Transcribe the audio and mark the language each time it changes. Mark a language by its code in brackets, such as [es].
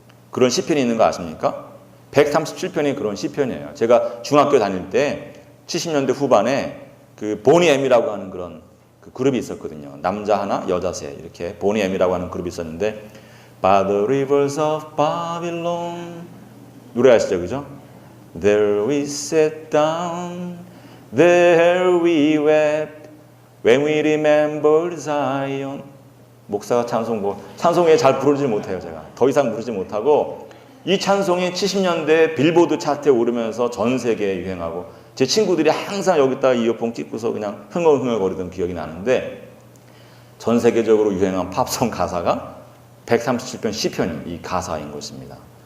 [ko] 그런 시편이 있는 거 아십니까? 137편이 그런 시편이에요. 제가 중학교 다닐 때 70년대 후반에 그 보니 엠이라고 하는 그런 그 그룹이 있었거든요. 남자 하나, 여자 셋, 이렇게 보니 엠이라고 하는 그룹이 있었는데, By the rivers of Babylon, 노래 아시죠, 그죠? [en] There we sat down, there we wept, when we remembered Zion. [ko] 목사가 찬송에 잘 부르지 못해요. 제가 더 이상 부르지 못하고, 이 찬송이 70년대 빌보드 차트에 오르면서 전 세계에 유행하고, 제 친구들이 항상 여기다 이어폰 끼고서 그냥 흥얼흥얼거리던 기억이 나는데, 전 세계적으로 유행한 팝송 가사가 137편 시편이 이 가사인 것입니다.